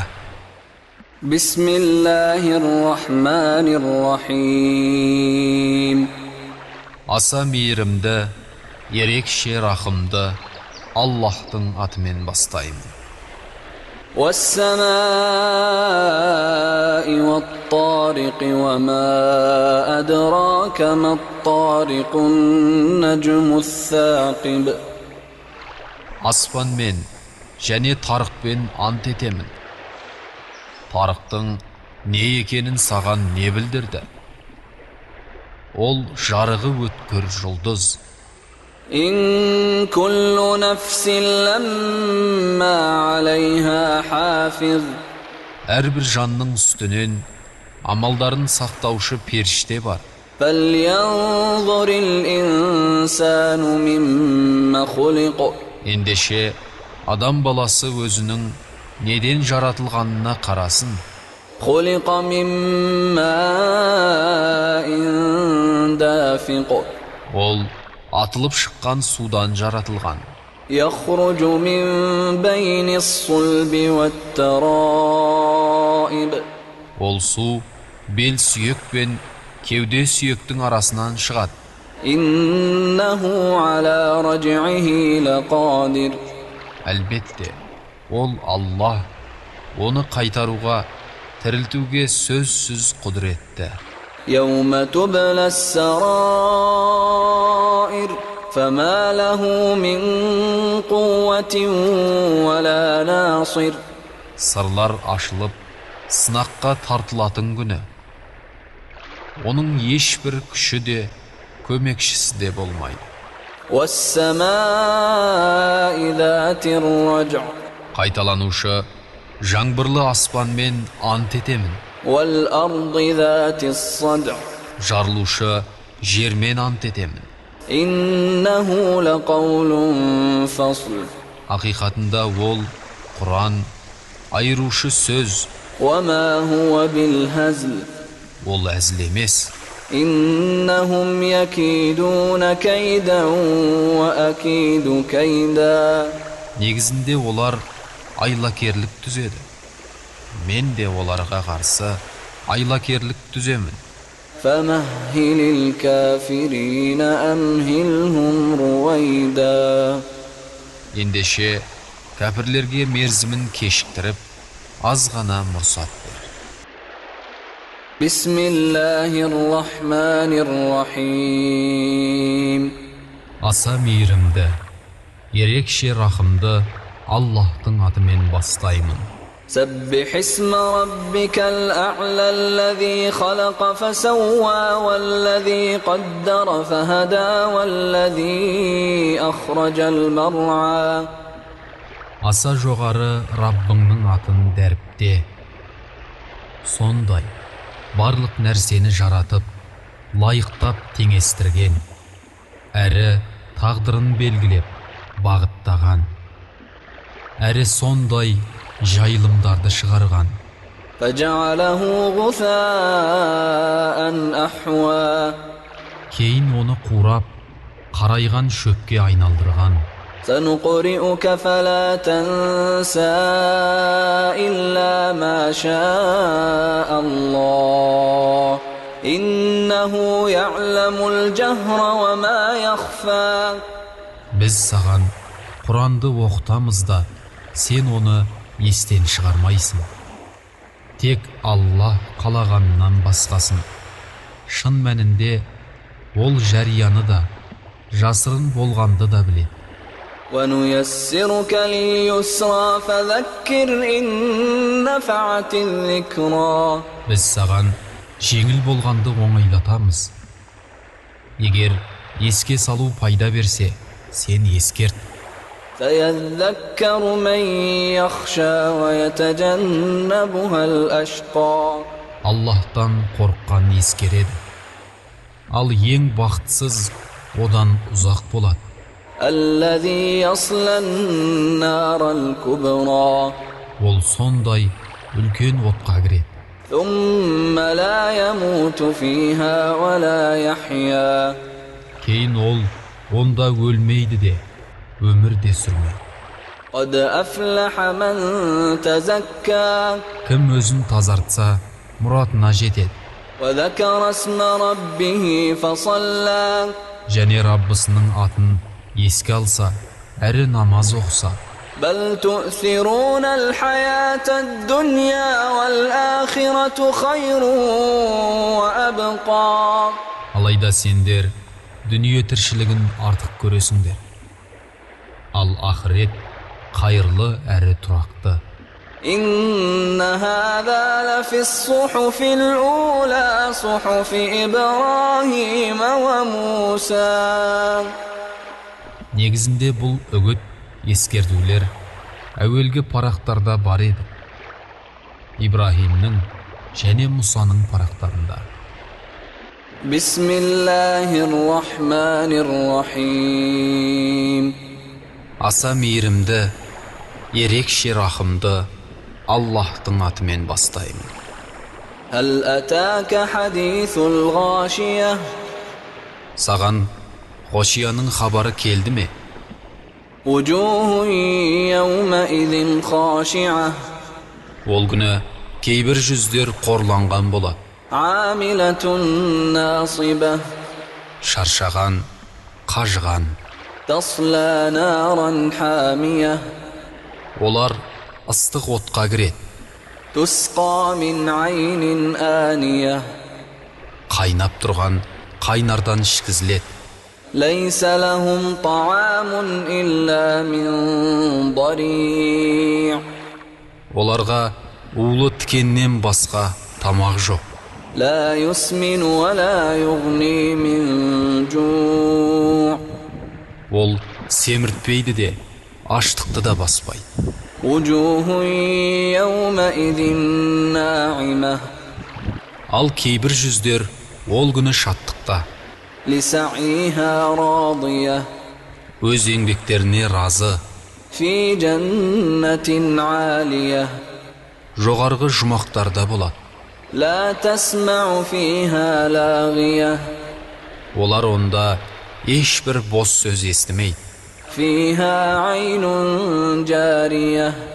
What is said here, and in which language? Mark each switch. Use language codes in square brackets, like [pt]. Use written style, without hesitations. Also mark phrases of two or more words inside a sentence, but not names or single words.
[ar] بسم الله الرحمن الرحيم. [kk] Аса мейірімді, ерекше рахымды Аллахтың атымен бастаймын. [ar] والسماء والطارق وما أدراك ما الطارق النجم الثاقب [kk] Аспанмен және тарықпен ант етемін. Тарықтың не екенін саған не білдірді? Ол жарығы өткір жұлдыз. [ar] إن كل نفس لما عليها حافظ [kk] Әрбір жанның үстінен амалдарын сақтаушы періште бар. [ar] فلينظر الإنسان مما خلق [kk] Ендеше адам баласы өзінің неден жаратылғанына қарасын. [ar] خلق من ماء دافق [kk] Ол атылып шыққан судан жаратылған. [ar] يخرج من بين الصلب والترائب [kk] Ол су бел сүйек пен кеуде сүйектің арасынан шығады. [ar] إنه على رجعه لقادر [kk] Әлбетте, ол Аллах, оны қайтаруға, тірілтуге сөзсіз құдіретті. [ar] يوم تبلى السرائر فما له من قوة ولا ناصر [kk] Сырлар ашылып, сынаққа тартылатын күні. Оның ешбір күші де, көмекшісі де болмайды. [ar] والسماء ذات الرجع [kk] Қайталанушы, жаңбырлы аспанмен ант етемін. [ar] والأرض ذات الصدع [kk] Жарылушы, жермен ант етемін. [ar] إنه لقول فصل [kk] Ақиқатында ол Құран, айырушы сөз, [ar] وما هو بالهزل [kk] ол әзіл емес. [ar] إنهم يكيدون كيدا وأكيد كيدا [kk] Негізінде олар айлакерлік түзеді. Мен де оларға қарсы айлакерлік түземін. [ar] فمهل الكافرين أمهلهم رويدا [kk] Ендеше кәпірлерге мерзімін кешіктіріп, аз ғана мұрсат бер. [ar] بسم الله الرحمن الرحيم [kk] Аса мейірімді, ерекше рахымды Аллахтың атымен бастаймын. [ar] سبح اسم ربك الأعلى الذي خلق فسوى والذي قدر فهدى والذي أخرج المرعى [kk] Аса жоғары Раббыңның атын дәріпте. Сондай, барлық нәрсені жаратып, лайықтап теңестірген, әрі тағдырын белгілеп, бағыттаған, әрі сондай жайылымдарды шығарған. [ar] فجعله غثاء أحوى [kk] Кейін оны қурап, қарайған шөпке айналдырған. [ar] سنقرئك فلا تنسى إلا ما شاء الله إنه يعلم الجهر وما يخفى [kk] Біз саған Құранды оқытамыз да, сен оны естен шығармайсың. Тек Аллах қалағанынан басқасын. Шын мәнінде ол жарияны да, жасырын болғанды да біледі. [ar] ونيسرك لليسرى فذكر إن نفعت الذكرى [kk] Біз саған жеңіл болғанды оңайлатамыз. Егер еске салу пайда берсе, сен ескерт. [ar] سيذكر من يخشى ويتجنبها الأشقى [kk] Аллахтан қорыққан ескереді. Ал ең бақытсыз одан ұзақ болады. [ar] الذي يصلى النار الكبرى [kk] Ол сондай үлкен отқа кіреді. [ar] ثم لا يموت فيها ولا يحيا [kk] Кейін ол онда өлмейді де, өмір де сүрмейді. [ar] قد أفلح من تزكى [kk] Кім өзін тазартса, мұратына жетеді. [ar] وذكر اسم ربه فصلى [kk] Және Раббысының атын еске алса, әрі намаз оқса. [ar] بل تؤثرون الحياة الدنيا والآخرة خير وأبقى. [kk] Алайда сендер дүние тіршілігін артық көресіңдер. Ал ақырет қайырлы әрі тұрақты. [ar] إن هذا لفي الصحف الأولى صحف إبراهيم وموسى. [kk] Негізінде бұл үгіт, ескертулер әуелгі парақтарда бар еді. Ибрахимнің және Мусаның парақтарында. [ar] بسم الله الرحمن الرحيم. [kk] Аса мейірімді, ерекше рахымды Аллахтың атымен бастаймын. [ar] هل أتاك حديث الغاشية. [kk] Саған Ғошияның хабары келді ме? [ar] وجوه يومئذ خاشعة. [kk] Ол күні кейбір жүздер қорланған болады. [ar] عاملة ناصبة. [kk] Шаршаған, қажыған. [ar] تصلى نارا حامية. [kk] Олар ыстық отқа кіреді. [ar] تسقى من عين آنية. [kk] Қайнап тұрған қайнардан ішкізіледі. [ar] ليس لهم طعام إلا من ضريع. [kk] Оларға улы тікеннен басқа тамақ жоқ. [ar] لا يسمن ولا يغني من جوع. [kk] Ол семіртпейді де, аштықты да баспайды. [ar] وجوه يومئذ ناعمة. [kk] Ал кейбір жүздер ол күні шаттықта, [ar] لسعيها راضية. [kk] өз еңбектеріне разы, [ar] في جنة عالية. [kk] жоғарғы жұмақтарда болады. [ar] لا تسمع فيها لاغية. [kk] Олар онда ешбір бос сөз естімейді. [ar] فيها عين جارية.